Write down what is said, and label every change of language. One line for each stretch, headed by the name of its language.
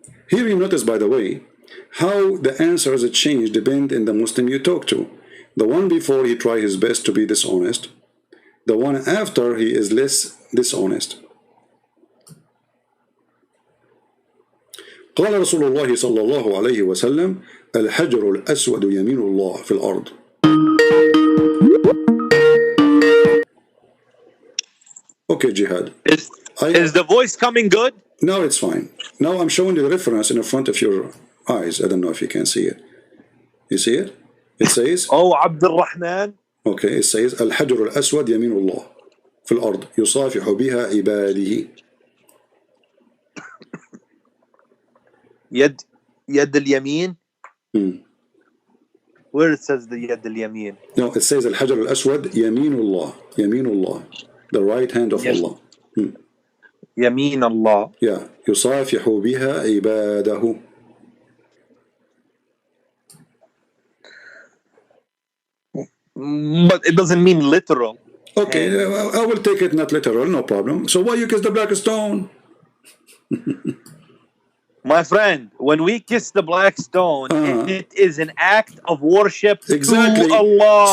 English: Here you notice, by the way, how the answers change depend on the Muslim you talk to. The one before, he tried his best to be dishonest. The one after, he is less dishonest.
Arabic: قال رسول الله صلى الله عليه وسلم الحجر الأسود يمين الله في الأرض.
English: Okay, Jihad. Is the voice coming good? Now it's fine. Now I'm showing you the reference in the front of your eyes. I don't know if you can see it. You see it? It says, Oh, Abdul Rahman. Okay, it says
Arabic: الحجر الأسود يمين الله في الأرض يصافح بها عباده. يد اليمين.
English: Where it says the
Arabic: يد اليمين?
English: No, it says
Arabic: الحجر الأسود يمين الله,
English: the right hand of Allah.
Arabic: يمين الله. Yeah, يصافح بها عباده.
English: But it doesn't mean literal. Okay, I will take it not literal, no problem. So why you kiss the black stone? My friend, when we kiss the black stone, it is an act of worship to Allah.